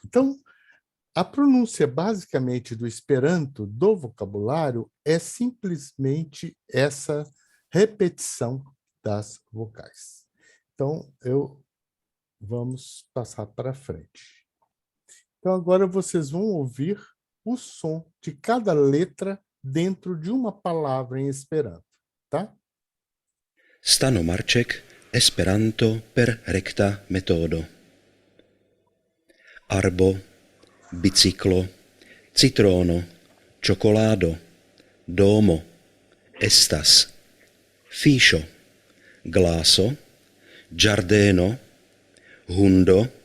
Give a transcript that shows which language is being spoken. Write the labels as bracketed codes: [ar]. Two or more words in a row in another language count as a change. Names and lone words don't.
[pt] Então, a pronúncia basicamente do Esperanto, do vocabulário, é simplesmente essa repetição das vocais. Então, vamos passar para frente. Então, agora vocês vão ouvir o som de cada letra dentro de uma palavra em Esperanto, tá? [eo] Stano Marček, Esperanto per rekta metodo. Arbo, biciklo, citrono, ciocolado, domo, estas, fiŝo, glaso, ĝardeno, hundo,